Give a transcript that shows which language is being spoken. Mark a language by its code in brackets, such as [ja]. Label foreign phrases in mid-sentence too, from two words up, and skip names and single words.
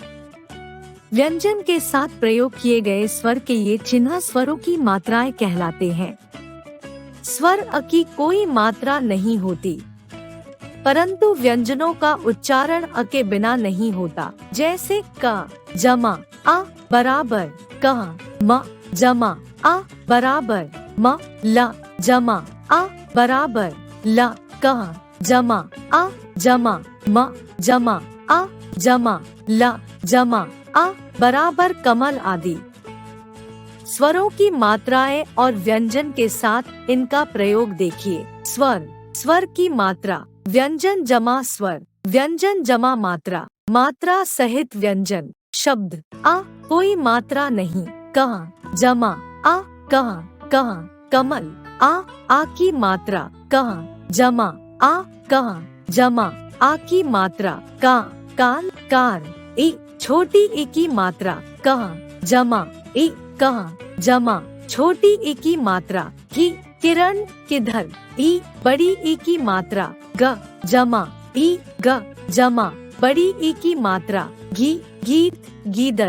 [hi] व्यंजन के साथ प्रयोग किए गए स्वर के ये चिन्ह स्वरों की मात्राएं कहलाते हैं। स्वर अ की कोई मात्रा नहीं होती, परंतु व्यंजनों का उच्चारण अ के बिना नहीं होता, जैसे क जमा आ बराबर क, म जमा आ बराबर म, ल जमा आ बराबर ल क, जमा आ जमा म जमा आ जमा ल जमा आ बराबर कमल आदि। स्वरों की मात्राएं और व्यंजन के साथ इनका प्रयोग देखिए। स्वर स्वर की मात्रा व्यंजन जमा स्वर, व्यंजन जमा मात्रा, मात्रा सहित व्यंजन। शब्द आ कोई मात्रा नहीं, कह जमा आ कह कमल आ की मात्रा, कह जमा आ कह जमा आ की मात्रा, का काल कार। ई छोटी ई की मात्रा, कह जमा ई कह जमा छोटी ई की मात्रा, की किरण किधर। ई बड़ी ई की मात्रा, ग जमा ई ग जमा बड़ी ई की मात्रा, घी गीत गीदड़।